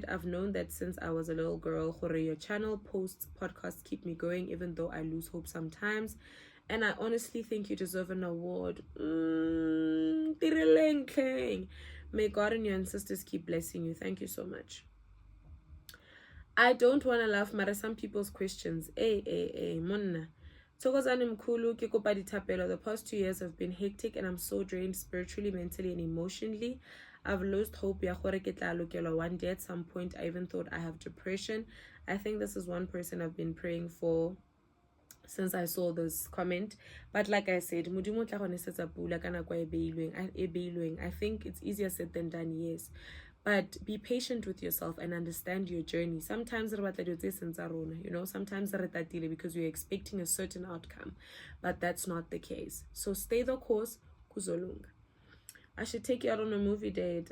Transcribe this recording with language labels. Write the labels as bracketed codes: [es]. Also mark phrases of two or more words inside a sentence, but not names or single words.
[en] I've known that since I was a little girl. Your channel, posts, podcasts keep me going, even though I lose hope sometimes. And I honestly think you deserve an award. May God and your ancestors keep blessing you. Thank you so much. I don't want to laugh, mara some people's questions. [tn] Monna. [zu] Thokozani mkhulu, [tn] ke kopa dithapelo. [en] The past 2 years have been hectic and I'm so drained spiritually, mentally, and emotionally. I've lost hope [tn] ya gore ke tla lokela [en] one day. At some point, I even thought I have depression. I think this is one person I've been praying for since I saw this comment. But like I said, [tn] Modimo tla go nesetsa pula ka nako e beilweng. [en] I think it's easier said than done, yes. But be patient with yourself and understand your journey. Sometimes you know, sometimes because you're expecting a certain outcome, but that's not the case. So stay the course, kuzolunga. I should take you out on a movie date.